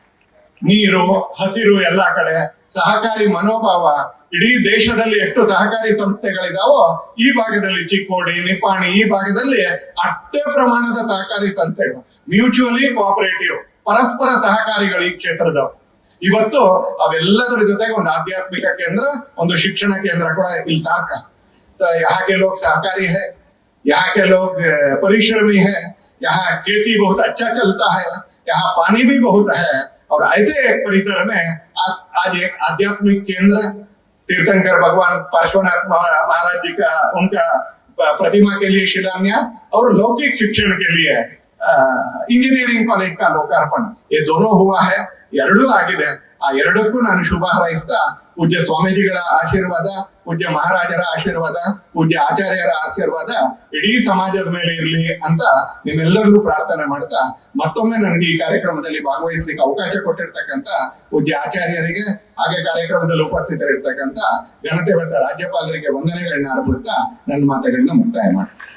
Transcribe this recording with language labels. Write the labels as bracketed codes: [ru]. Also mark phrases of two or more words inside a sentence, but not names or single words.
[kn] ನೀರು, ಹಸಿರು ಎಲ್ಲಾ ಕಡೆ, ಸಹಕಾರಿ ಮನೋಭಾವ, ಇಡೀ ದೇಶದಲ್ಲಿ ಎಷ್ಟು ಸಹಕಾರಿ ಸಂಸ್ಥೆಗಳಿದಾವೋ ಈ ಭಾಗದಲ್ಲಿ ಚಿಕ್ಕೋಡಿ, ನಿಪ್ಪಾಣಿ ಈ ಭಾಗದಲ್ಲಿ ಅಷ್ಟೇ ಪ್ರಮಾಣದ ಸಹಕಾರಿ ಸಂಸ್ಥೆಗಳು, [en] mutually cooperative, [kn] ಪರಸ್ಪರ ಸಹಕಾರಿಗಳು ಈ ಕ್ಷೇತ್ರದವರು. ಇವತ್ತು ಅವೆಲ್ಲದರ ಜೊತೆಗೆ ಒಂದು ಆಧ್ಯಾತ್ಮಿಕ ಕೇಂದ್ರ, ಒಂದು ಶಿಕ್ಷಣ ಕೇಂದ್ರ ಕೂಡ ಇಲ್ಲಿ ಸಾಕ. [hi] यहाँ के लोग सहकारी है, यहाँ के लोग परिश्रमी है, यहाँ खेती बहुत अच्छा चलता है, यहाँ पानी भी बहुत है, और ऐसे एक परिसर में आज एक आध्यात्मिक केंद्र तीर्थंकर भगवान पार्श्वनाथ महाराज जी का, उनका प्रतिमा के लिए शिलान्यास और लौकिक शिक्षण के लिए [en] engineering college [hi] का लोकार्पण, ये दोनों हुआ है. [kn] ಎರಡೂ ಆಗಿದೆ. ಆ ಎರಡಕ್ಕೂ ನಾನು ಶುಭ ಹಾರೈಸ್ತಾ, ಪೂಜ್ಯ ಸ್ವಾಮೀಜಿಗಳ ಆಶೀರ್ವಾದ, ಪೂಜ್ಯ ಮಹಾರಾಜರ ಆಶೀರ್ವಾದ, ಪೂಜ್ಯ ಆಚಾರ್ಯರ ಆಶೀರ್ವಾದ ಇಡೀ ಸಮಾಜದ ಮೇಲೆ ಇರಲಿ ಅಂತ ನಿಮ್ಮೆಲ್ಲರಿಗೂ ಪ್ರಾರ್ಥನೆ ಮಾಡ್ತಾ, ಮತ್ತೊಮ್ಮೆ ನನಗೆ ಈ ಕಾರ್ಯಕ್ರಮದಲ್ಲಿ ಭಾಗವಹಿಸಲಿಕ್ಕೆ ಅವಕಾಶ ಕೊಟ್ಟಿರ್ತಕ್ಕಂಥ ಪೂಜ್ಯ ಆಚಾರ್ಯರಿಗೆ, ಹಾಗೆ ಕಾರ್ಯಕ್ರಮದಲ್ಲಿ ಉಪಸ್ಥಿತರಿರ್ತಕ್ಕಂಥ ಘನತೆ ಮತ್ತು ರಾಜ್ಯಪಾಲರಿಗೆ ವಂದನೆಗಳನ್ನ ಅರ್ಪಿಸ್ತಾ ನನ್ನ ಮಾತುಗಳನ್ನ ಮುಕ್ತಾಯ ಮಾಡಿ